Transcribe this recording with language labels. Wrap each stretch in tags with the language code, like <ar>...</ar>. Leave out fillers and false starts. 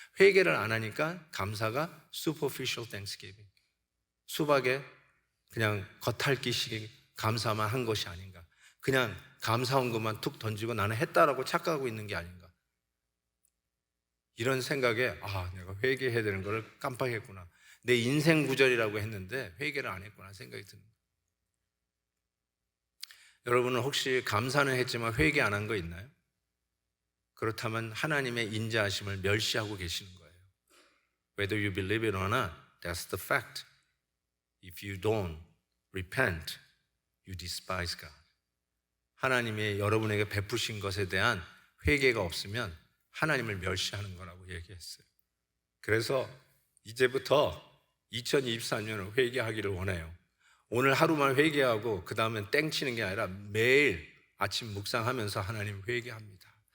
<ko>회개를 안 하니까 감사가</ko> <en>superficial thanksgiving,</en> <ko>수박에 그냥 겉핥기식 감사만 한 것이 아닌가, 그냥 감사한 것만 툭 던지고 나는 했다라고 착각하고 있는 게 아닌가, 이런 생각에 내가 회개해야 되는 걸 깜빡했구나, 내 인생 구절이라고 했는데 회개를 안 했구나 생각이 듭니다. 여러분은 혹시 감사는 했지만 회개 안 한 거 있나요? 그렇다면 하나님의 인자하심을 멸시하고 계시는 거예요.</ko> <en>Whether you believe it or not, that's the fact. If you don't repent, you despise God.</en> <ko>하나님이 여러분에게 베푸신 것에 대한 회개가 없으면 하나님을 멸시하는 거라고 얘기했어요. 그래서 이제부터 2024년을 회개하기를 원해요. 오늘 하루만 회개하고 그 다음엔 땡치는 게 아니라 매일 아침 묵상하면서 하나님 회개합니다.</ko>